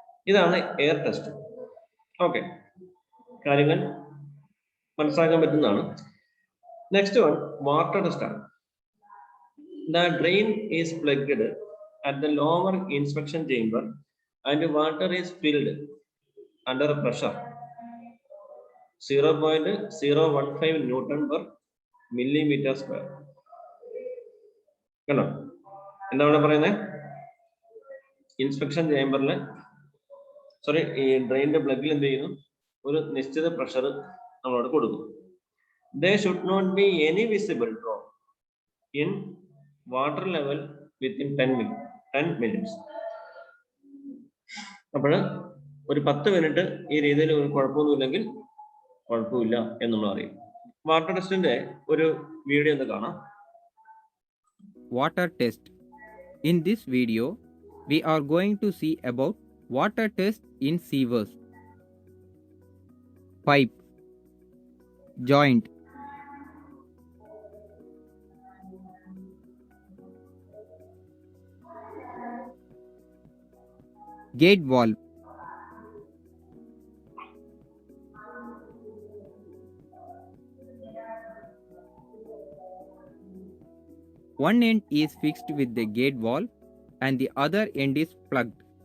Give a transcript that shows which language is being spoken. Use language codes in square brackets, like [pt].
[ml] ഇതാണ് air test. Okay, കാര്യങ്ങൾ മനസ്സിലാക്കാൻ പറ്റുന്നതാണ്. നെക്സ്റ്റ് വൺ വാട്ടർ ടെസ്റ്റ് ആണ്. [en] The drain is plugged at the lower inspection chamber and water is filled under pressure 0.015 Newton per millimeter square. [ml] കണ്ടോ എന്താണ് പറയുന്നത്? Inspection ചേംബറിൽ ഈ ഡ്രെയിനിന്റെ പ്ലഗിൽ എന്ത് ചെയ്യുന്നു? ഒരു നിശ്ചിത പ്രഷർ നമ്മളോട് കൊടുക്കും. [en] there should not be any visible drop in water level within 10 minutes. [ml] അപ്പോൾ ഒരു 10 മിനിറ്റ് ഈ രീതിയിൽ ഒരു കുഴപ്പമൊന്നുമില്ലെങ്കിൽ കുഴപ്പമില്ല എന്നുള്ള അറിയും. വാട്ടർ ടെസ്റ്റിന്റെ ഒരു വീഡിയോ ഒന്ന് കാണാം. [en] Water test. In this video, we are going to see about water test in sewers. Pipe, joint, gate valve, one end is fixed with the gate valve and the other end is plugged.